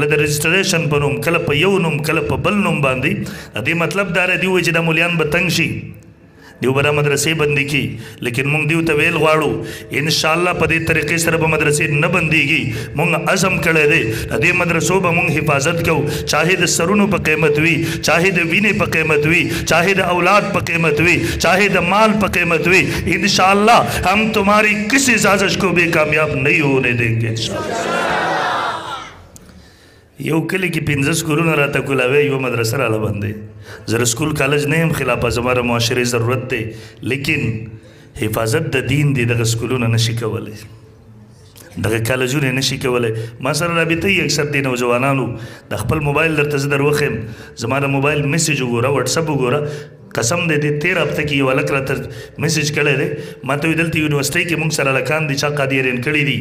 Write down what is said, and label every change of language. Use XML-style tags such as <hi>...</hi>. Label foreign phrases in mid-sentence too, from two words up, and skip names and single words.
<ps>د رجسټریشن په نوم کله په یو نوم کله په بل نوم باندې د دې مطلب دا دی دوی چې دا مولیان به تنګ شي دیو به دا مدرسې بندې کړي لیکن مونږ دیو ته ویل غواړو انشاءالله په دې طریقې سره به مدرسې نه بندېږي مونږ عزم کړی دی د دې مدرسو به مونږ حفاظت کوو چاہے د سرونو په قیمت وي چاہے د وینې په قیمت وي چاہے د اولاد په قیمت وي چاہے د مال په قیمت وي</ps> <ur>انشاءاللہ ہم تمہاری کسی سازش کو بھی کامیاب نہیں ہونے دیں گے</ur> <ps>یو کلی کې 15 سکولونه راته کولاوي یو مدرسه راله باندې زه سکول کالج نه یم خلاف زماره معاشري ضرورت دی لیکن حفاظت د دین دی دغه سکولونه نشي کولی دغه کالجونه نشي کولی ما سره رابطه یې اکثر دی نوجوانانو د خپل موبایل درته زه در وښیم زما د موبایل میسیج وګوره وټساپ وګوره قسم دې 13 هفته کې یو هلک راته میسیج کړی دی ما ته ویل دلته یونیورسټۍ کې موږ سره هلکان دي چا قادریان کړي دي</ps>